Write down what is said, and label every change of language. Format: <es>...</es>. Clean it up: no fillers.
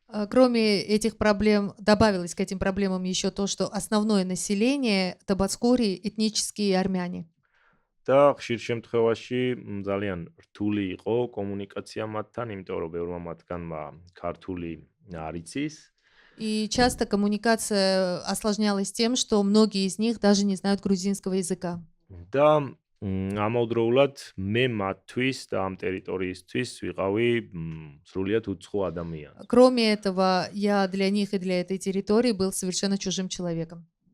<ru>Кроме этих проблем, добавилось к этим проблемам еще то, что основное население Табацкури этнические армяне.</ru> <ka>და ხშირ შემთხვევაში ძალიან რთული იყო კომუნიკაცია მათთან, იმიტომ რომ ბევრმა მათგანმა ქართული არ იცის.</ka> <ru>И часто коммуникация осложнялась тем, что многие из них даже не знают грузинского языка.</ru> <ka>და ამავდროულად მე მათთვის და ამ ტერიტორიისთვის ვიყავი სრულიად უცხო ადამიანი.</ka> <ru>Кроме этого, я для них и для этой территории был совершенно чужим человеком.</ru>